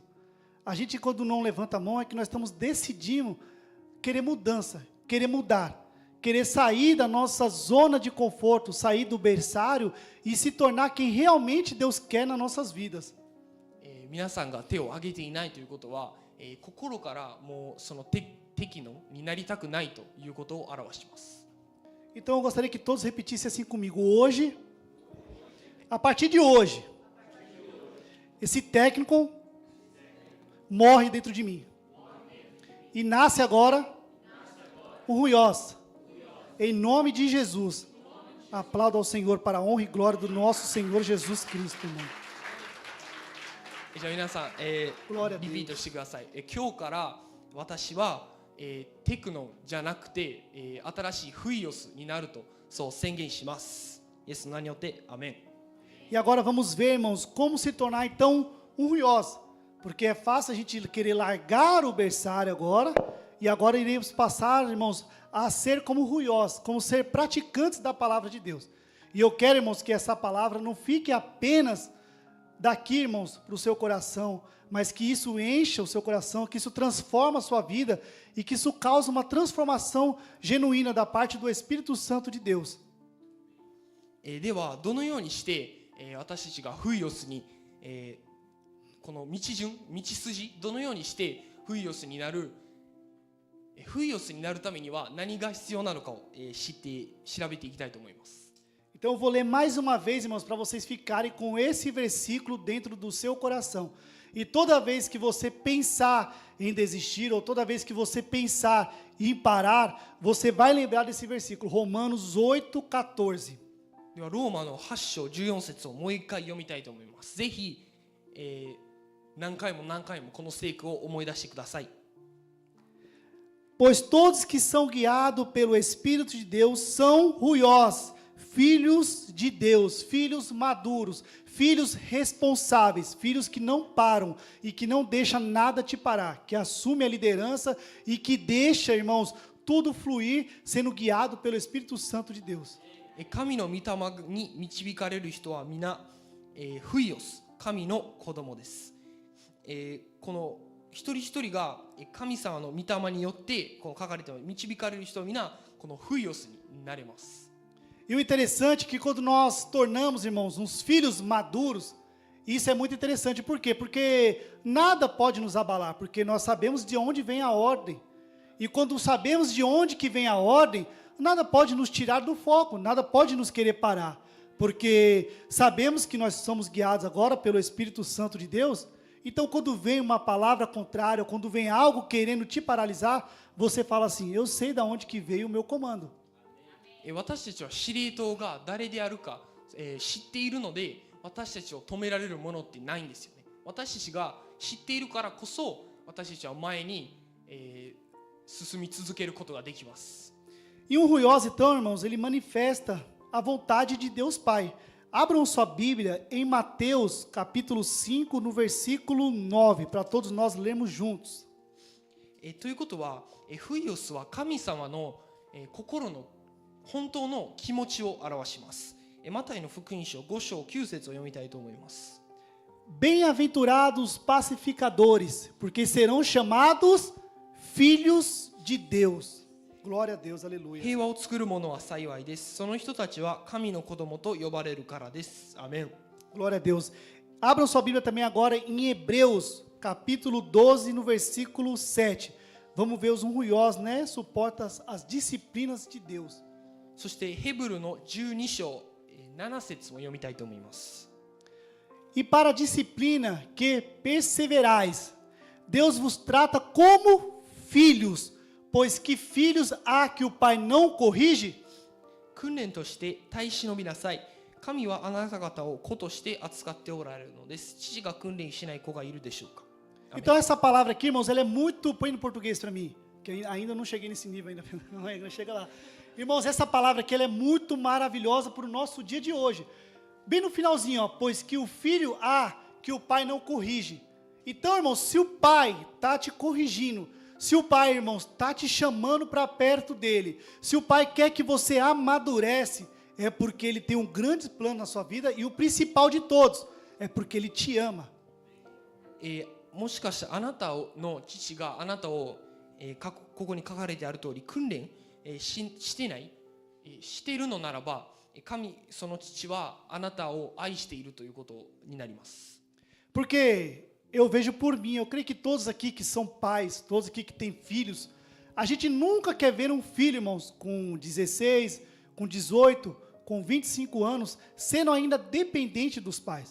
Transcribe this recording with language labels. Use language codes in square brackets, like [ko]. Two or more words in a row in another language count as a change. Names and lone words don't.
[pt] A gente, quando não levanta a mão, é que nós estamos decidindo querer mudança, querer mudar, querer sair da nossa zona de conforto, sair do berçário e se tornar quem realmente Deus quer nas nossas vidas. [ja] 皆さんが手を挙げていないということは、心からもうそのテキノンになりたくないということを表します。 [pt] Então eu gostaria que todos repetissem assim comigo. Hoje, a partir de hoje, esse técnico morre dentro de mim. E nasce agora o Ruiós. Em nome de Jesus. Aplauda ao Senhor para a honra e glória do nosso Senhor Jesus Cristo, irmão. [ja] じゃあ皆さん、 [pt] Glória a [ja] リピート [pt] Deus. [ja] してください。今日から私は、テクノンじゃなくて、新しいフイオスになるとそう宣言します。イエスの名によってアメン。 [pt] E agora vamos ver, irmãos, como se tornar então um Ruiós. Porque é fácil a gente querer largar o berçário agora, e agora iremos passar, irmãos, a ser como Ruiós, como ser praticantes da palavra de Deus. E eu quero, irmãos, que essa palavra não fique apenas daqui, irmãos, para o seu coração, mas que isso encha o seu coração, que isso transforma a sua vida e que isso cause uma transformação genuína da parte do Espírito Santo de Deus. [ja] ではどのようにして、私たちがフイオスに、この道筋どのようにしてフイオスになるためには何が必要なのかを、調べていきたいと思います。 [pt] Então eu vou ler mais uma vez, irmãos, para vocês ficarem com esse versículo dentro do seu coração. E toda vez que você pensar em desistir, ou toda vez que você pensar em parar, você vai lembrar desse versículo, Romanos 8:14. [ja] ではローマの8章14節をもう一回読みたいと思います。ぜひ、何回もこの聖句を思い出してください。 [pt] Pois todos que são guiados pelo Espírito de Deus são ruiós, filhos de Deus, filhos maduros, filhos responsáveis, filhos que não param e que não deixam nada te parar, que assume a liderança e que deixa, irmãos, tudo fluir sendo guiado pelo Espírito Santo de Deus. [ja] 神の御霊に導かれる人は皆、フイオス、神の子供です。この一人一人が神様の御霊によってこの書かれている導かれる人は皆このフイオスになれます。 [pt] E o interessante é que quando nós tornamos, irmãos, uns filhos maduros, isso é muito interessante. Por quê? Porque nada pode nos abalar, porque nós sabemos de onde vem a ordem. E quando sabemos de onde que vem a ordem, nada pode nos tirar do foco, nada pode nos querer parar. Porque sabemos que nós somos guiados agora pelo Espírito Santo de Deus. Então, quando vem uma palavra contrária, quando vem algo querendo te paralisar, você fala assim, eu sei de onde que veio o meu comando. [ja] 私たちは司令塔が誰であるか、知っているので私たちを止められるものってないんですよね。私たちが知っているからこそ私たちは前に、進み続けることができます。 [pt] E um ruiós, então, irmãos, ele manifesta a vontade de Deus Pai. Abram sua Bíblia em Mateus, capítulo 5, no versículo 9, para todos nós lermos juntos. [ja] ということは、フイオスは神様の、心の本当の気持ちを表します。マタイの福音書5章9節を読みたいと思います。 [pt] Bem-aventurados pacificadores, porque serão chamados filhos de Deus. Glória a Deus, aleluia. [ja] 平和を作る者は幸いです。その人たちは神の子供と呼ばれるからです。アメン。 [pt] Glória a Deus. Abram sua Bíblia também agora em Hebreus, capítulo 12, no versículo 7. Vamos ver os ruiós, né? Suporta as disciplinas de Deus. [ja] そしてヘブルの12章7節を読みたいと思います。 [pt] E para a disciplina que perseverais, Deus vos trata como filhos, pois que filhos há que o Pai não corrige? [ja] 訓練として耐え忍びなさい。神はあなた方を子として扱っておられるのです。父が訓練しない子がいるでしょうか。 [pt] Então essa palavra aqui, irmãos, ela é muito, põe no português para mim, que ainda não cheguei nesse nível ainda, não chega lá. Irmãos, essa palavra aqui ela é muito maravilhosa para o nosso dia de hoje. Bem no finalzinho, ó, pois que o filho há que o pai não corrige. Então, irmãos, se o pai está te corrigindo, Se o pai, irmãos, está te chamando para perto dele, se o pai quer que você amadurece, é porque ele tem um grande plano na sua vida e o principal de todos, é porque ele te ama. [ja] もしかしてあなたの父があなたを、ここに書かれてある通り訓練、してない、しているのならば神その父はあなたを愛しているということになります。 [pt] Porque eu vejo por mim, eu creio que todos aqui que são pais, todos aqui que têm filhos, a gente nunca quer ver um filho, irmãos, com 16, com 18, com 25 anos, sendo ainda dependente dos pais.